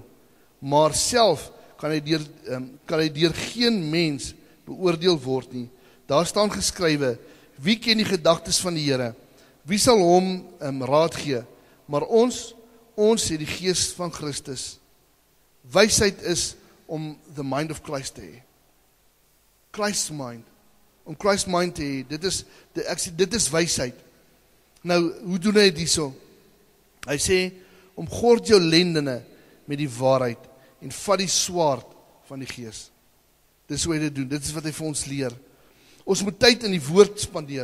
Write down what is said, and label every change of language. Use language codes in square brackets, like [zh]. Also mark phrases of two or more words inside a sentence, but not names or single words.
[af] Maar self kan hy deur geen mens beoordeel word nie. Daar staan geskrywe, wie ken die gedagtes van die Here? Wie sal hom raad gee? Maar ons het die gees van Christus. Wysheid is om [en] the mind of Christ [af] te hê. [en] Christ's mind. [af] Om [en] Christ's mind [af] te hê. Dit is wysheid. Nou, hoe doen hy dit hierso? Hy sê, omgord jou lendene met die waarheid en vat die swaard van die gees. Dis hoe hy dit doen. Dit is wat hy vir ons leer. Ons moet tyd in die woord spandeer.